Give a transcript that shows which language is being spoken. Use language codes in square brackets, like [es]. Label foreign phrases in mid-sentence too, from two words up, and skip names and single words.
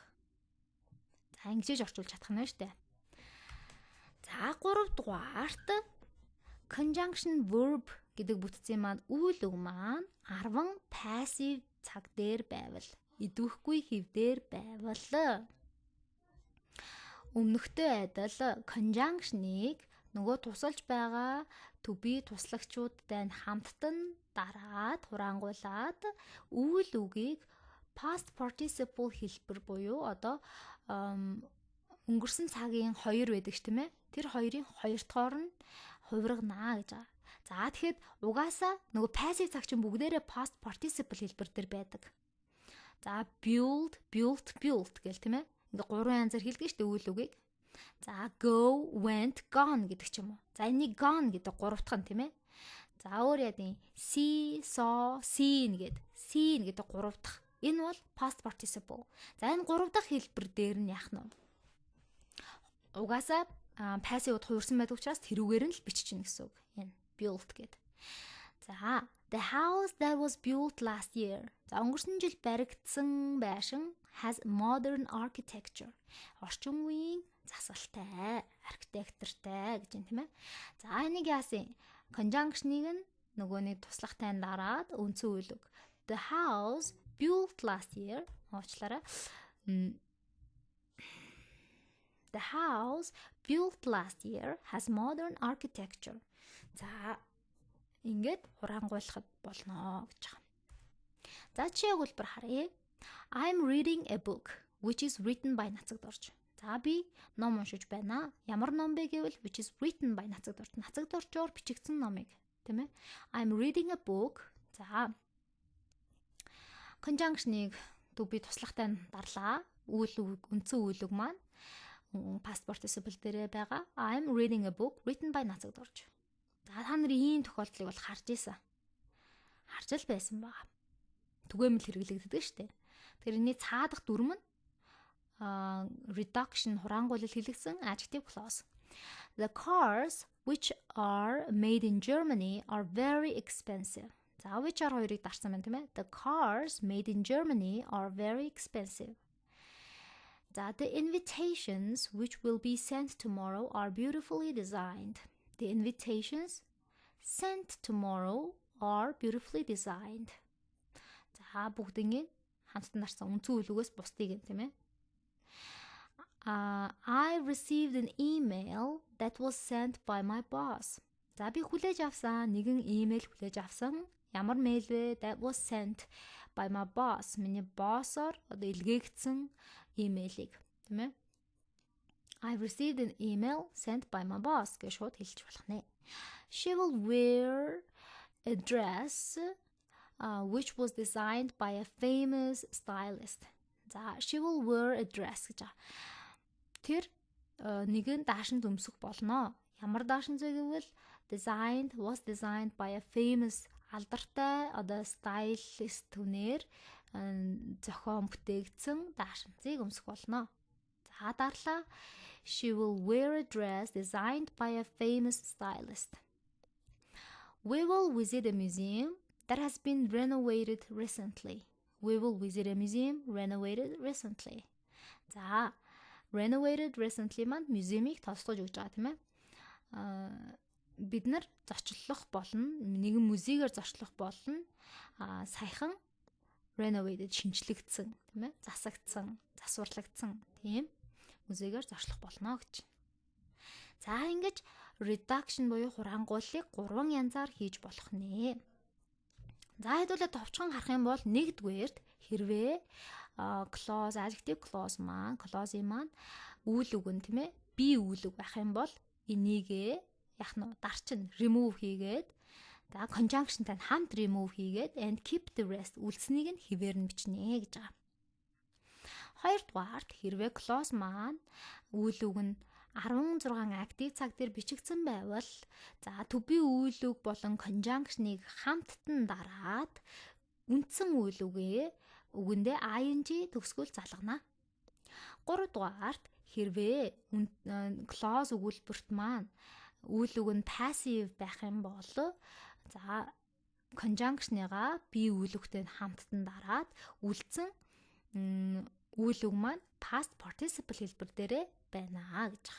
[mn] За ингэж орчуулж чадах нь шүү дээ. За 3 дугаарт [en] conjunction verb [mn] гэдэг бүтцийн маань үйл үг маань 10 passive цаг дээр байвал идвэхгүй хэв дээр байвал өмнөхтэй адил conjunction-ыг нөгөө тусалж байгаа [en] to be [mn] туслагчуудтай хамттан дараад хураангуулад үйл үгийг [en] past participle [mn] хэлбэр буюу одоо өнгөрсөн цагийн 2 байдаг ш тийм ээ. Тэр хоёрын 2 дахь нь хувирганаа гэж байгаа. За тэгэхэд угаасаа нөгөө passive цаг чинь бүгдээрээ [en] past participle [mn] хэлбэр дээр байдаг. За build гэл тийм ээ. Ингээ 3 янзаар хэлдэг шүү дээ үйл үгийг. За [en] go, went, gone [mn] гэдэг ч юм уу. За энийг gone гэдэг 3 дахь нь тийм ээ. За өөр яадын [en] see, saw, seen [mn] гэдэг 3 дахь. Энэ бол [en] past participle. [mn] За энэ 3 дахь хэлбэр дээр нь яах нь вэ? Угаасаа passive-д хувирсан байдаг учраас тэрүүгээр нь л биччихнэ гэсэн үг. Энэ built гэдэг. [en] За the house that was built last year. [mn] За өнгөрсөн жил баригдсан байшин [en] has modern architecture. [mn] Орчин үеийн засалтай, архитектуртай гэж юм тийм ээ. За энийг яасан? Conjunction-ыг нөгөөний туслахтай дараад үндсэн үйл үг. [en] The house built last year. [mn] Уучлаарай. [en] The house built last year has modern architecture. [mn] За ингээд хураангуйлахад болно гэж байгаа. За чи өгүүлбэр харъя. [en] I'm reading a book which is written by Нацаг Дорж. [mn] За би ном уншиж байна. Ямар ном бэ гэвэл [en] which is written by Нацаг Дорж. [mn] Нацаг Доржоор бичигдсэн номыг, тийм ээ. [en] I'm reading a book. [mn] За conjunction-ыг би туслахтай дарлаа. Үндсэн үйл үг маань [en] past participle [mn] дээрээ байгаа. [en] I'm reading a book written by Нацаг Дорж. [mn] За та нарын ийм тохиолдлыг бол харж ийсэн. Харж л байсан баа. Түгээмэл хэрэглэгддэг шүү дээ. Тэгэхээр энэ цаадах дүрм нь reduction хураангуйлал хэлэгдсэн [en] adjective clause. The cars which are made in Germany are very expensive. [mn] За [en] which are [mn] хоёрыг дарсан байна тийм ээ. [en] The cars made in Germany are very expensive. За the invitations which will be sent tomorrow are beautifully designed. The invitations sent tomorrow are beautifully designed. [mn] За бүгднийг хамтдан дарсан үндсэн үйл үгээс бусдыг тийм ээ. [en] I received an email that was sent by my boss. [mn] За би хүлээж авсан нэгэн имэйл хүлээж авсан. Ямар мэйл вэ? [en] That was sent by my boss. [mn] Миний боссоор одоо илгээгдсэн имэйлийг тийм ээ. [en] I received an email sent by my boss [mn] гэж шууд хэлж болох нэ. [en] She will wear a dress which was designed by a famous stylist. За she will wear a dress гэж. [mn] Тэр нэгэн даашин өмсөх болно. Ямар даашин зэ гэвэл [en] was designed by a famous [mn] алдартай одоо stylist түнээр зохион бүтээгдсэн даашинцыг өмсөх болно. За дарлаа. [en] She will wear a dress designed by a famous stylist. We will visit a museum that has been renovated recently. We will visit a museum renovated recently. [mn] За [en] renovated recently [mn] маань музеймыг тосгож өгч байгаа тийм ээ. бид нар зочлох болно. Нэгэн музейгээр зочлох болно. Саяхан renovated шинжлэгдсэн, тийм ээ? Засагдсан, засварлагдсан тийм музейгээр зочлох болно гэж. За ингэж reduction буюу хурангууллыг 3 янзаар хийж болох нэ. За хэдүүлээ товчхон харах юм бол нэгдүгээрт хэрвээ [en] clause, adjective clause [mn] маань үйл үг нь тийм ээ? Би үйл үг байх юм бол энийгээ яг нь дарчин remove хийгээд за conjunctionтай хамт remove хийгээд [en] and keep the rest [mn] үлдсэнийг нь хэвээр нь бичнэ гэж байгаа. Хоёрдугаарт хэрвээ clause маань үйл үг нь 16 актив цаг дээр бичигдсэн байвал за [en] to be [mn] үйл үг болон conjunction-ыг хамттан дараад үндсэн үйл үгэндээ ing төгсгөл залгана. Гуравдугаарт хэрвээ clause өгүүлбэрт маань үйл үг нь passive байх юм бол за conjunction-ыгаа би үйл үгтэй хамттан дараад үлдсэн үйл үг маань [en] past participle [mn] хэлбэр дээрээ байна гэж байгаа.